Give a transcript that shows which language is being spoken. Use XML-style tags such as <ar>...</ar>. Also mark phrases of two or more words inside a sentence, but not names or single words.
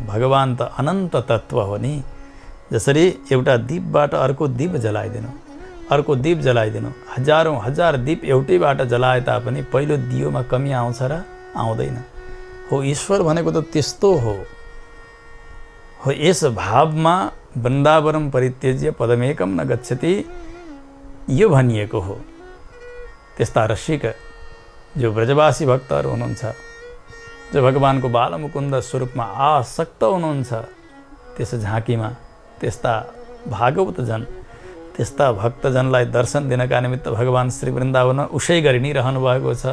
<ne>भगवान त अनन्त तत्त्व हो नि। जसरी एउटा दीपबाट अर्को दीप जलाइदिनु, अर्को दीप जलाइदिनु, हजारौँ हजार दीप एउटैबाट जलाए तापनि पहिलो दियोमा कमी आउँछ र आउँदैन। हो ईश्वर भनेको त त्यस्तो हो। यस भावमा</ne> <sa>वृन्दावनम परित्यज्य पदमेकम न गच्छति</sa> <ne>यो भनिएको हो। त्यस्ता रसिक जो ब्रजवासी भक्तहरू हुनुहुन्छ, जो भगवानको बालमुकुन्द स्वरूपमा आसक्त हुनुहुन्छ, त्यस झाँकीमा त्यस्ता भागवतजन, त्यस्ता भक्तजनलाई दर्शन दिनका निमित्त भगवान श्री वृन्दावनमा उसै गरी नै रहनु भएको छ।</ne>